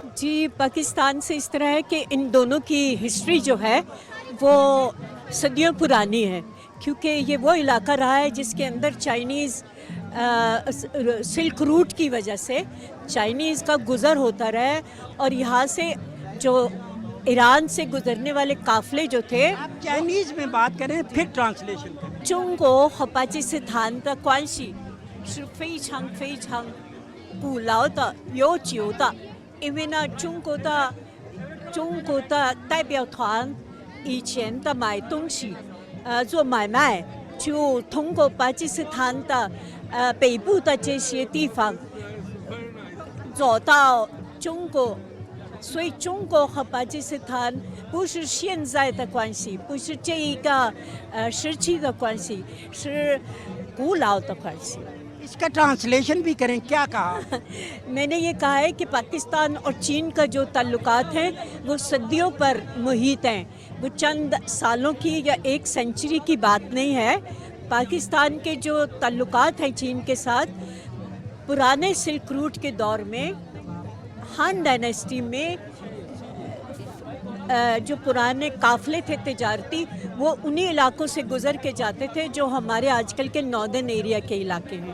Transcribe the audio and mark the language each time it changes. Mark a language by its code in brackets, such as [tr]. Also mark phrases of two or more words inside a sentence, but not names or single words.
[ur] جی پاکستان سے اس طرح ہے کہ ان دونوں کی ہسٹری جو ہے وہ صدیوں پرانی ہے, کیونکہ یہ وہ علاقہ رہا ہے جس کے اندر [en] Chinese silk route [ur] کی وجہ سے چائنیز کا گزر ہوتا رہا ہے. اور یہاں سے جو ایران سے گزرنے والے قافلے جو تھے, آپ چائنیز میں بات کریں پھر ٹرانسلیشن کریں. [zh] 中国和巴基斯坦的关系是非常非常古老的、悠久的。因为呢，中国的代表团以前的买东西，做买卖，就通过巴基斯坦的北部的这些地方走到中国。所以中国和巴基斯坦不是现在的关系，不是这一个时期的关系，是古老的关系。 [ur] اس کا ٹرانسلیشن بھی کریں, کیا کہا؟ میں نے یہ کہا ہے کہ پاکستان اور چین کا جو تعلقات ہیں وہ صدیوں پر محیط ہیں, وہ چند سالوں کی یا [en] a century [ur] کی بات نہیں ہے. پاکستان کے جو تعلقات ہیں چین کے ساتھ پرانے [en] silk route [ur] کے دور میں, ہان ڈائنیسٹی میں جو پرانے قافلے تھے تجارتی, وہ انہی علاقوں سے گزر کے جاتے تھے جو ہمارے آج کل کے [en] northern area [ur] کے علاقے ہیں.